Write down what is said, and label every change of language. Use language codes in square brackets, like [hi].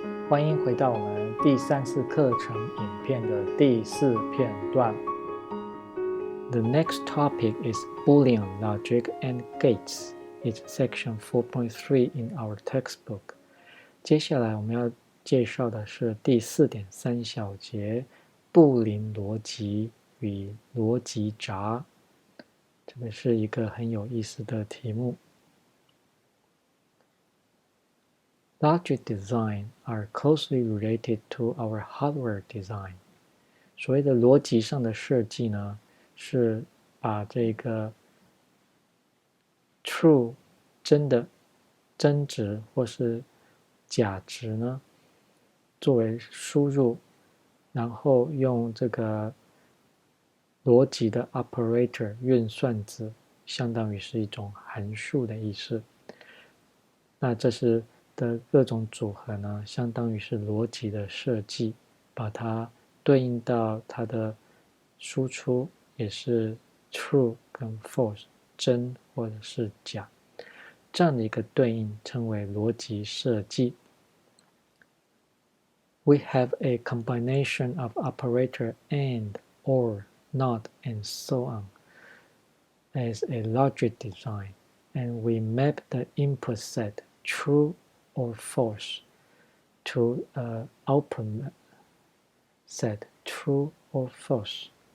[zh] 欢迎回到我们第3次课程影片的第4片段。 [en] The next topic is Boolean logic and gates. It's section 4.3 in our textbook. [zh] 接下来我们要介绍的是第 4.3 小节布林逻辑与逻辑闸。这个是一个很有意思的题目。 [en] Logic design are closely related to our hardware design. [zh] 所谓的逻辑上的设计呢，是把这个 true 真的真值或是假值呢，作为输入，然后用这个逻辑的 operator 运算子，相当于是一种函数的意思。那这是的各种组合呢，相当于是逻辑的设计，把它对应到它的输出，也是 true 跟 false 真或者是假，这样的一个对应称为逻辑设计。 [en] We have a combination of operator and, or, not, and so on as a logic design, and we map the input set true or false to an output set true or false.